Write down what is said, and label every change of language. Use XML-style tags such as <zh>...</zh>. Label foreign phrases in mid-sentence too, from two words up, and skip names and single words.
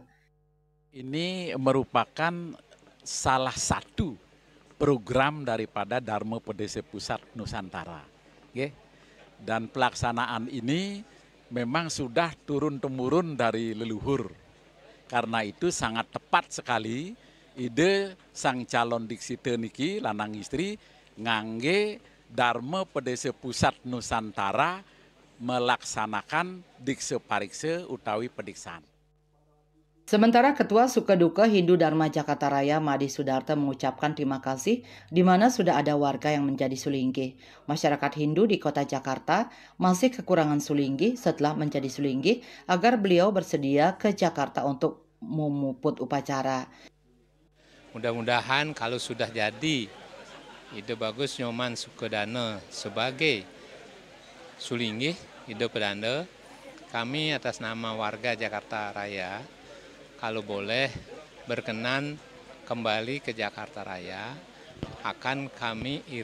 <id>Ini merupakan salah satu program daripada Darmo Padesa Pusat Nusantara. Dan pelaksanaan ini memang sudah turun-temurun dari leluhur. Karena itu sangat tepat sekali ide sang calon</id> <ban>diksite niki lanang istri ngangge</ban> <id>Darmo Padesa Pusat Nusantara melaksanakan Dikse Parikse</id> <ban>utawi Pediksan.</ban> <id>Sementara Ketua Sukeduka Hindu Dharma Jakarta Raya Madi Sudarta mengucapkan terima kasih di mana sudah ada warga yang menjadi sulingge. Masyarakat Hindu di kota Jakarta masih kekurangan sulingge setelah menjadi sulingge agar beliau bersedia ke Jakarta untuk memuput upacara. Mudah-mudahan kalau sudah jadi Ide Bagus Nyoman Sukedana sebagai sulingge Ide Pedanda, kami atas nama warga Jakarta Raya kalau boleh berkenan kembali ke Jakarta Raya, akan kami</id>